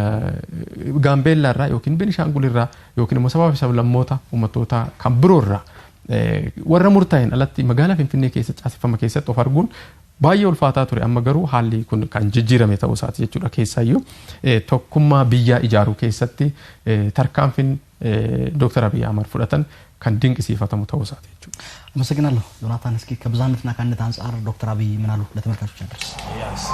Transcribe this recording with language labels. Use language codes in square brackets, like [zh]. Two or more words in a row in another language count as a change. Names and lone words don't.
[om] Gaambeellaa irraa yookiin Beenishaangul irraa yookiin immoo sabaa fi sablammoota uummattoota kan biroo irraa warra murtaa'een alatti magaalaa Finfinnee keessatti caaseffama keessatti of arguun baay'ee ulfaataa ture amma garuu haalli kun kan jijjiirame ta'uu isaati jechuudha keessaayyuu tokkummaa biyyaa ijaaruu keessatti tarkaanfiin Dr. Abiy Ahmed fudhatan kan dinqisiifatamu ta'uu isaati jechuudha. [am] አመሰግናለሁ ዮናታን እስኪ ከብዛነትና ከአንድነት አንፃር ዶክተር አብይ ምን አሉ ለተመልካቾች ያደርስ